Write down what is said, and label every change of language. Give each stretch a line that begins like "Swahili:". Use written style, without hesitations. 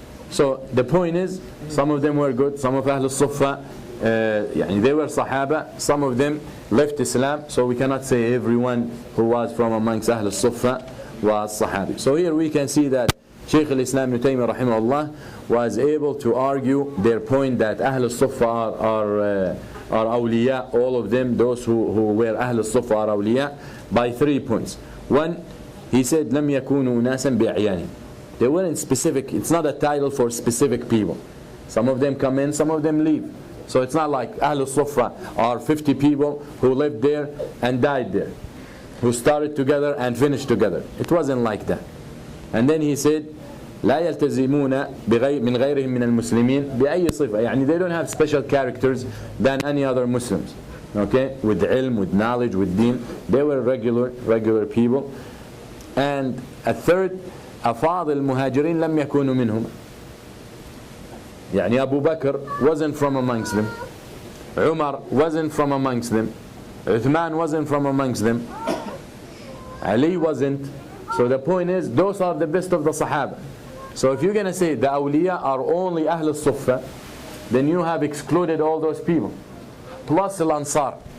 English: So the point is, some of them were good, some of Ahl al-Suffa, they were Sahaba, some of them left Islam, so we cannot say everyone who was from amongst Ahl al-Suffa was Sahabi. So here we can see that Shaykh al-Islam Ibn Taymiyyah rahimahullah was able to argue their point that Ahl al-Suffa are awliya, all of them, those who were Ahl al-Suffa are awliya, by 3 points.
Arabic: One, he said, لَمْ يَكُونُوا نَاسًا بِأَعْيَانٍ.
English: They weren't specific, it's not a title for specific people. Some of them come in, some of them leave. So it's not like Ahl al-Suffa are 50 people who lived there and died there, who started together and finished together. It wasn't like that.
Arabic: And then he said, لا يلتزمون من غيرهم من المسلمين بأي صفة.
English: يعني they don't have special characters than any other Muslims. Okay, with ilm, with knowledge, with deen. They were regular people.
Arabic: And a third, أفاضل المهاجرين لم يكونوا منهم.
English: يعني Abu Bakr wasn't from amongst them. Umar wasn't from amongst them. Uthman wasn't from amongst them. Ali wasn't. So the point is, those are the best of the Sahaba. So if you're going to say the awliya are only Ahl al-Suffa, then you have excluded all those people. Plus al-Ansar.